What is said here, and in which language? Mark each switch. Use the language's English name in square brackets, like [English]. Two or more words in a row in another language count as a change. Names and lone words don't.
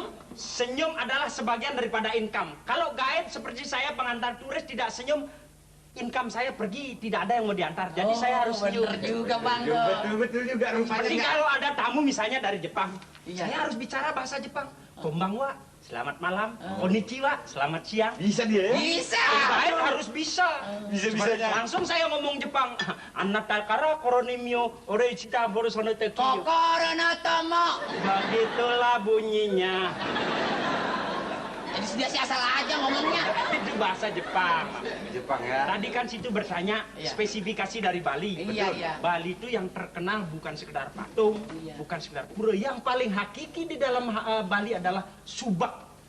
[Indonesian] Senyum adalah sebagian daripada income. Kalau guide seperti saya pengantar turis tidak senyum, income saya pergi, tidak ada yang mau diantar. Jadi saya harus senyum. Bener juga, Bang. Betul juga Seperti rupanya. kalau ada tamu misalnya dari Jepang, Iya. saya harus bicara bahasa Jepang. Konbanwa, selamat malam. Konnichiwa, selamat siang. Bisa dia ya? Bisa. Guide harus bisa. Bisa-bisanya. Langsung saya ngomong Jepang. Anatakara koronimio orechita borosono tekiyo. [Japanese] 心の友. [Indonesian] Begitulah bunyinya. Jadi dia sih asal aja ngomongnya. Itu bahasa Jepang. Jepang ya. Tadi kan situ bertanya Iya. spesifikasi dari Bali. Iya, iya. Bali itu yang terkenal bukan sekedar patung, Iya. bukan sekedar pura. Yang paling hakiki di dalam Bali adalah subak.